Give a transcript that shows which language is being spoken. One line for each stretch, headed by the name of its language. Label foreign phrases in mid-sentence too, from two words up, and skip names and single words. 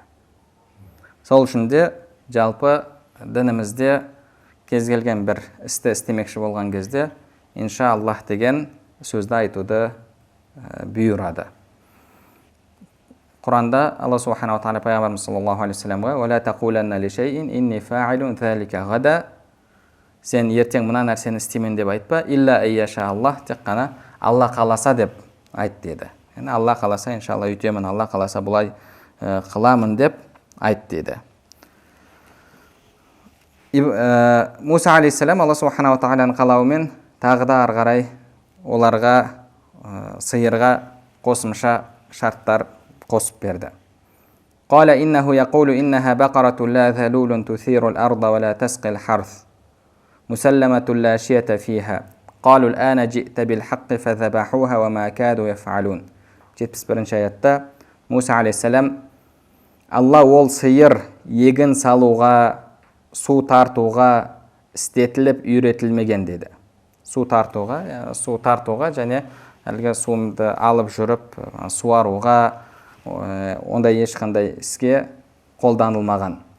Kazakh: Сол үшін де жалпы дінімізде кез келген бір істі істемекші болған кезде иншаллах деген сөзді айтуды бұйырады. Құранда Алла
Arabic: سبحانه وتعالى
Kazakh: пайғамбарымыз
Arabic: صلى الله عليه وسلم «ولا تقولن لشيء إني فاعل ذلك غدا».
Kazakh: Сен ертең мына нәрсені істеймін деп айтпа,
Arabic: إلا أن يشاء الله,
Kazakh: тек қана Алла қаласа деп айт деді. Yani Алла қаласа иншалла үйтемін, Алла қаласа бұлай қыламын деп айт деді. Муса алейхиссалам Алла
Arabic: سبحانه وتعالى
Kazakh: қалауымен тағы да ары қарай оларға сиырға қосымша шарттар қосып берді.
Arabic: قال إنه يقول إنها بقرة لا ذلول تثير الأرض ولا تسقي الحرث مسلمة لا شية فيها قالوا الآن جئت بالحق فذبحوها وما كادوا يفعلون.
Kazakh: 71-ші аятта Муса алейхиссалам Алла ол сиыр егін салуға, су тартуға істетіліп үйретілмеген деді. Су тартуға және әлгі суымды алып жүріп суаруға ондай ешқандай іске қолданылмаған.